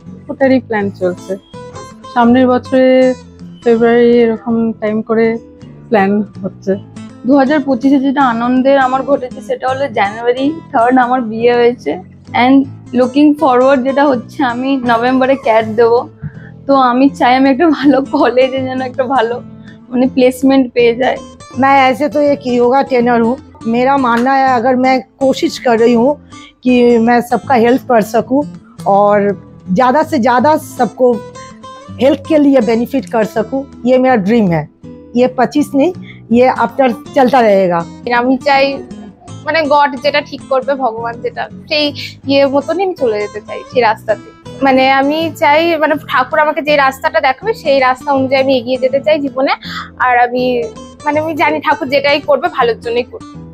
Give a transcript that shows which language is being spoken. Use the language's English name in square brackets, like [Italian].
[Bangla] ওটারই plan চলছে। সামনের বছরে ফেব্রুয়ারি এরকম টাইম করে প্ল্যান হচ্ছে। 2025-এ যেটা আনন্দের আমার ঘটেছে সেটা হলো জানুয়ারি 3rd আমার বিয়ে হয়েছে। [English] and looking forward [Bangla] যেটা হচ্ছে আমি নভেম্বরে ক্যাট দেবো। তো আমি চাই আমি একটা ভালো কলেজে যেন একটা ভালো মানে প্লেসমেंट পেয়ে যায়। [Hindi] मैं ऐसे तो एक योगा ट्रेनर हूँ। मेरा मानना है अगर मैं कोशिश कर रही हूँ कि मैं सबका हेल्प कर सकूँ और ज़्यादा से ज़्यादा सबको हेल्थ के लिए बेनिफिट कर सकूँ, ये मेरा ड्रीम है। ये 25 नहीं, ये आफ्टर चलता रहेगा। [Bangla] আমি চাই মানে গড যেটা ঠিক করবে, ভগবান যেটা সেই মতনই আমি চলে যেতে চাই সেই রাস্তাতে। মানে আমি চাই মানে ঠাকুর আমাকে যে রাস্তাটা দেখাবে সেই রাস্তা অনুযায়ী আমি এগিয়ে যেতে চাই জীবনে। আর আমি জানি ঠাকুর যেটাই করবে ভালোর জন্যই করবে।